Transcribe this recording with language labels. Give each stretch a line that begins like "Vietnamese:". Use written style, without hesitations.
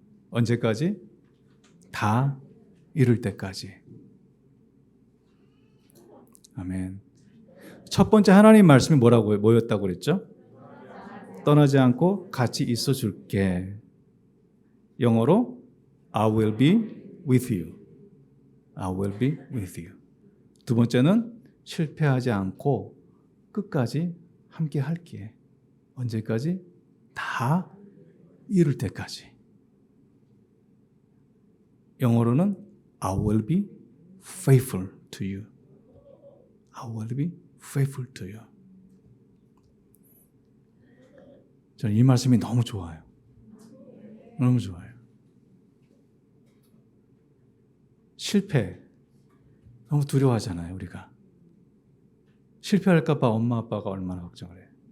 Korean: 언제까지? 다 이룰 때까지. 아멘. 첫 번째 하나님 말씀이 뭐였다고 그랬죠? 떠나지 않고 같이 있어 줄게. 영어로
English: I will be with you. I will be with you.
Korean: 두 번째는 실패하지 않고 끝까지 함께 할게. 언제까지? 다 이룰 때까지. 영어로는
English: I will be faithful to you. I will be faithful to you.
Korean: 저는 이 말씀이 너무 좋아요. 너무 좋아요. 실패 너무 두려워하잖아요, 우리가. 실패할까 봐 엄마 아빠가 얼마나 걱정을 해요.